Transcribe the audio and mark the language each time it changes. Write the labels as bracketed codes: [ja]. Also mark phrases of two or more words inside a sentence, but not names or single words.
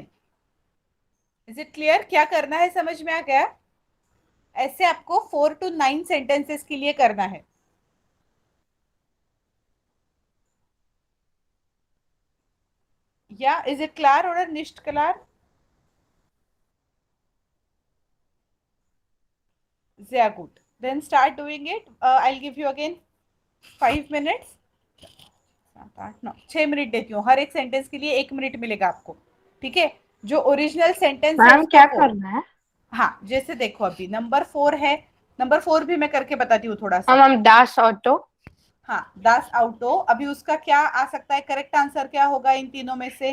[en] is it clear? [hi] क्या करना है समझ में आ गया? ऐसे आपको 4 to 9 सेंटेंसेस के लिए करना है. [en] ja is it clear oder nicht clear? [de] Sehr gut. [en] Then start doing it. I'll give you again 5 minutes. [hi] 6 मिनट देती हूँ, हर एक सेंटेंस के लिए 1 मिनट मिलेगा आपको. ठीक है, जो [en] original sentence [hi] है मैम क्या उसका करना है? हाँ, जैसे देखो अभी नंबर 4 है, नंबर 4 भी मैं करके बताती हूँ थोड़ा हाँ सा। [de] मैम, das Auto. [hi] हाँ, [de] das Auto, [hi] अभी उसका क्या आ सकता है, [en] correct answer [hi] क्या होगा इन तीनों में से?